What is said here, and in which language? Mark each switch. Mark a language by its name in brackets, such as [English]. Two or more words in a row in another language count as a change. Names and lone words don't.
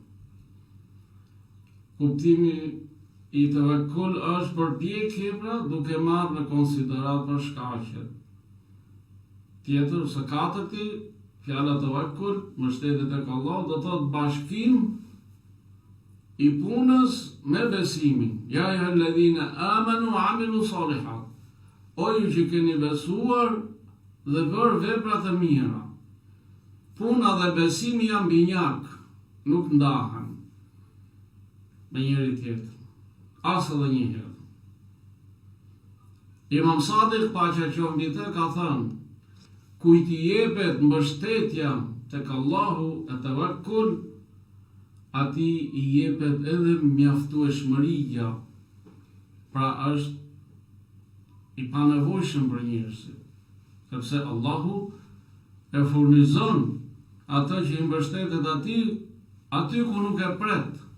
[Albanian] Kuptimi i tawakkul është përpjekje pra duke marrë në konsiderat për shkaqet. Tjetër, së katërti, fjala tawakkul, mbështetjet tek Allah, do thotë bashkim i punës me besimin. [Arabic] يا أيها الذين آمنوا وعملوا الصالحات. [Albanian] O ju që keni besuar dhe bërë vepra të mira. Puna dhe besimi janë binjak, nuk ndahen me njëri tjetër, as edhe një herë. Imam Sadiq, paqja qoftë mbi të, ka thënë: kujt i jepet mbështetja tek Allahu e tawakkul, atij i jepet edhe mjaftueshmëria, pra është i panevojshëm për njerëzit, sepse Allahu e furnizon atë që i mbështetet aty ku nuk e pret.